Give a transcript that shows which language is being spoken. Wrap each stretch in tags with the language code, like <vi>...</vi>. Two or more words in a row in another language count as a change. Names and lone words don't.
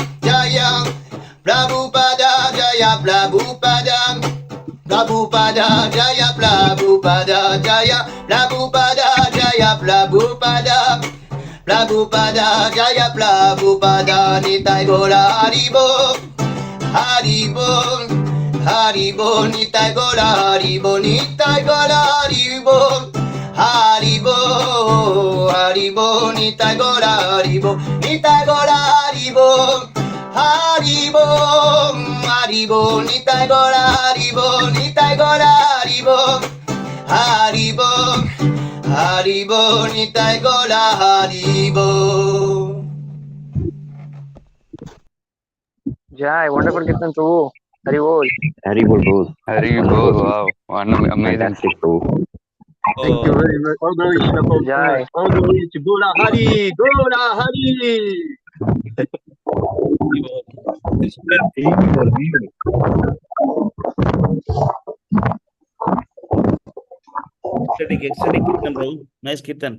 <bn>জয় প্রভুপাদ, জয় প্রভুপাদ, প্রভুপাদ, জয় প্রভুপাদ, জয় প্রভুপাদ, জয় প্রভুপাদ, প্রভুপাদ, জয় প্রভুপাদ, নিতাই গৌর হরিবোল, হরিবোল, হরিবোল, নিতাই গৌর হরিবোল, নিতাই গৌর হরিবোল, হরিবোল, হরিবোল, নিতাই গৌর হরিবোল, নিতাই গৌর হরিবোল, হরিবোল, হরিবোল, নিতাই গৌর হরিবোল, নিতাই গৌর হরিবোল, হরিবোল, হরিবোল, নিতাই গৌর হরিবোল.</bn> <en>Jai, wonderful</en> <bn>কীর্তন প্রভু. হরি বোল. হরি বোল, bro. হরি বোল,</bn> <en>wow, one amazing. Fantastic, bro. Thank you very much. All glory to the Jai. All glory to Gaura Hari, Gaura Hari. Ecstatic Kirtan, bro. Nice Kirtan.</en>